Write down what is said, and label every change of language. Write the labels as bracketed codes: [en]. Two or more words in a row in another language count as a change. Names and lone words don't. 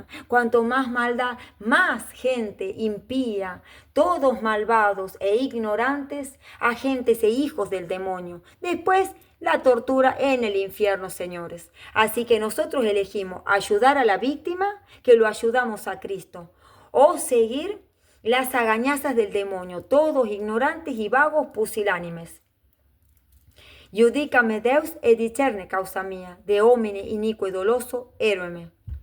[es] Cuanto más maldad, más gente impía, todos malvados e ignorantes, agentes e hijos del demonio. Después, la tortura en el infierno, señores. Así que nosotros elegimos ayudar a la víctima, que lo ayudamos a Cristo, o seguir las agañazas del demonio, todos ignorantes y vagos pusilánimes. [la] Judicame Deus et discerne causa mía, de homine iniquo e doloso, héroeme.